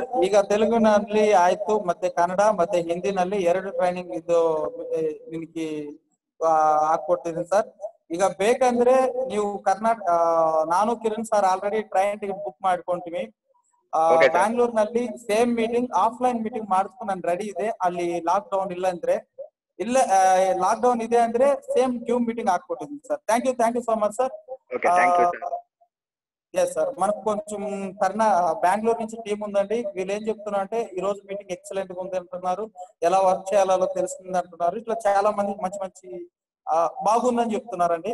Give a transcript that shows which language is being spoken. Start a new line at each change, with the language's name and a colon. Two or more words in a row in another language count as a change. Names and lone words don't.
Kannada: ಈಗ ತೆಲುಗಿನಲ್ಲಿ ಆಯ್ತು, ಮತ್ತೆ ಕನ್ನಡ ಮತ್ತೆ ಹಿಂದಿನಲ್ಲಿ 2 ಟ್ರೈನಿಂಗ್ ಇದು ನಿಮಗೆ ಹಾಕೊಡ್ತೀನಿ ಸರ್. ಈಗ ಬೇಕಂದ್ರೆ ನೀವು ಕರ್ನಾಟಕ, ನಾನು ಕಿರಣ್ ಸರ್ ಆಲ್ರೆಡಿ
English: train ticket book
Kannada: ಮಾಡ್ಕೊಂತೀವಿ. ಬ್ಯಾಂಗ್ಳೂರ್ನಲ್ಲಿ
English: same meeting, offline meeting
Kannada: ಮಾಡಿಸ್ಕೊಂಡು ನಾನು ರೆಡಿ ಇದೆ. ಅಲ್ಲಿ ಲಾಕ್ ಡೌನ್ ಇಲ್ಲ ಅಂದ್ರೆ, ಇಲ್ಲ ಲಾಕ್ ಡೌನ್ ಇದೆ ಅಂದ್ರೆ
English: same Zoom meeting
Kannada: ఆకొట్టింది సార్.
English: thank you so much sir. okay, thank you sir. yes sir,
Telugu: మనకు కొంచెం బెంగళూరు నుంచి టీం ఉందండి. వీళ్ళు ఏం చెప్తున్నా అంటే ఈ రోజు
English: meeting excellent
Telugu: గా ఉంది అంటున్నారు, ఎలా వర్క్ చేయాలో తెలుస్తుంది అంటున్నారు. ఇట్లా చాలా మంది మంచి మంచి బాగుందని చెప్తున్నారండి.